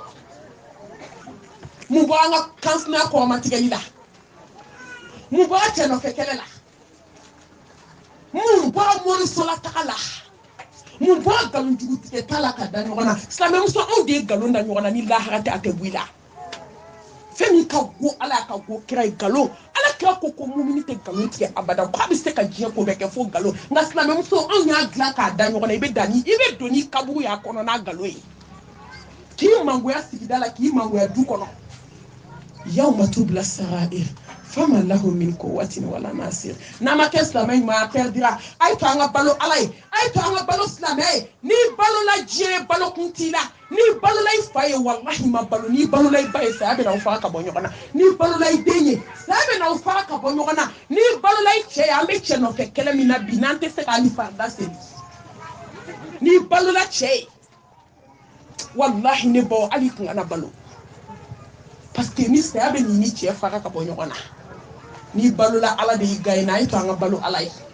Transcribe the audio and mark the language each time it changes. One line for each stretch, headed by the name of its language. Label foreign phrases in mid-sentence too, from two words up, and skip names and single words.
Bambara: mun bɔra an ka kansinaya kɔrɔmatigɛli la mun bɔra cɛ nɔfɛ kɛlɛ la mun bɔra morisola taga la mun bɔra nkalonjugu tigɛ ta la ka da ɲɔgɔn na silamɛmuso anw de ye nkalon da ɲɔgɔn na ni lahara tɛ a tɛ bɔ i la fɛn min ka go ala ka go kira ye nkalon ala kira ko mumini tɛ nkalon tigɛ abada k'a bɛ se ka diɲɛ ko bɛɛ kɛ fo nkalon nka silamɛmuso anw y'a dilan k'a da ɲɔgɔn na i bɛ don ni kaburu y'a kɔnɔ n'a nkalon ye k'i mangoya sigida la k'i mangoya du kɔnɔ
Arabic: يوم تبلى السرائر فما له من قوة ولا ناصر
Bambara: n'a ma kɛ silamɛ ɲuman a perdira a ye to an ka balo ala ye a ye to an ka balo silamɛya ye n'i balola diɲɛ balokun t'i la n'i balola i fa ye wallahi ma balo n'i balola i ba ye saya bɛ n'aw fara ka bɔ ɲɔgɔn na n'i balola i den ye saya bɛ n'aw fara ka bɔ ɲɔgɔn na n'i balola i cɛ ye an bɛ cɛ nɔfɛ kɛlɛ min na bi n'an tɛ se k'an ni farida seli n'i balola cɛ ye wallahi ne baw hali kun kana balo
French: parce que
Bambara: ni saya bɛ nin ni cɛ fara ka bɔ ɲɔgɔn na n'i balola ala de y'i gaye n'a ye to an ka balo ala ye